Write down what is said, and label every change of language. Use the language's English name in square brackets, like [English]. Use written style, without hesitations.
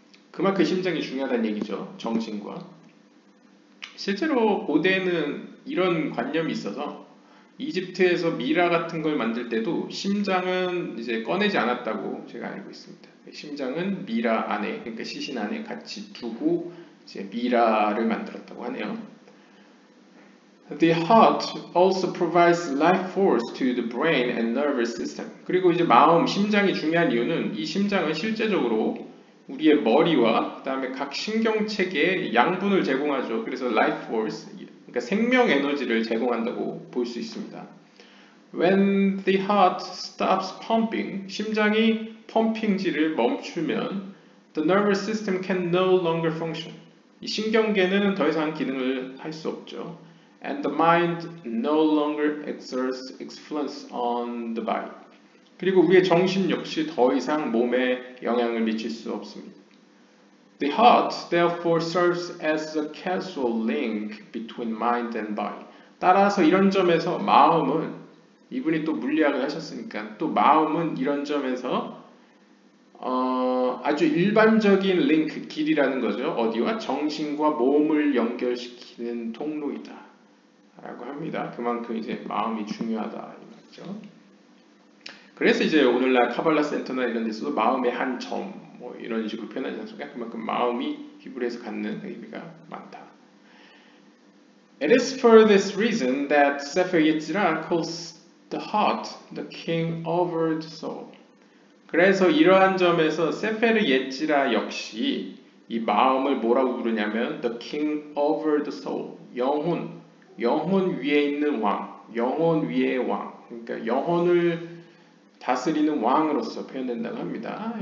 [Korean] 그만큼 심장이 중요하다는 얘기죠. 정신과. 실제로 고대에는 이런 관념이 있어서 이집트에서 미라 같은 걸 만들 때도 심장은 이제 꺼내지 않았다고 제가 알고 있습니다. 심장은 미라 안에, 그러니까 시신 안에 같이 두고 이제 미라를 만들었다고 하네요. [English] The heart also provides life force to the brain and nervous system. [Korean] 그리고 이제 마음, 심장이 중요한 이유는 이 심장은 실제적으로 우리의 머리와 그다음에 각 신경체계에 양분을 제공하죠. 그래서 life force, 그러니까 생명 에너지를 제공한다고 볼 수 있습니다. [English] When the heart stops pumping, [Korean] 심장이 펌핑질을 멈추면 [English] the nervous system can no longer function. [Korean] 이 신경계는 더 이상 기능을 할 수 없죠. [English] And the mind no longer exerts influence on the body. [Korean] 그리고 우리의 정신 역시 더 이상 몸에 영향을 미칠 수 없습니다. [English] The heart therefore serves as a causal link between mind and body. [Korean] 따라서 이런 점에서 마음은, 이분이 또 물리학을 하셨으니까 또 마음은 이런 점에서 아주 일반적인 링크, 길이라는 거죠. 어디와? 정신과 몸을 연결시키는 통로이다 라고 합니다. 그만큼 이제 마음이 중요하다 이 말이죠. 그래서 이제 오늘날 카발라 센터나 이런 데서도 마음의 한 점, 뭐 이런 식으로 표현하지 않습니까? 그만큼 마음이 히브리에서 갖는 의미가 많다. [English] It is for this reason that Sefer Yetzirah calls the heart the king over the soul. [Korean] 그래서 이러한 점에서 세페르 예지라 역시 이 마음을 뭐라고 부르냐면 [English] the king over the soul, [Korean] 영혼 위에 있는 왕, 영혼 위의 왕, 그러니까 영혼을 다스리는 왕으로서 표현된다고 합니다.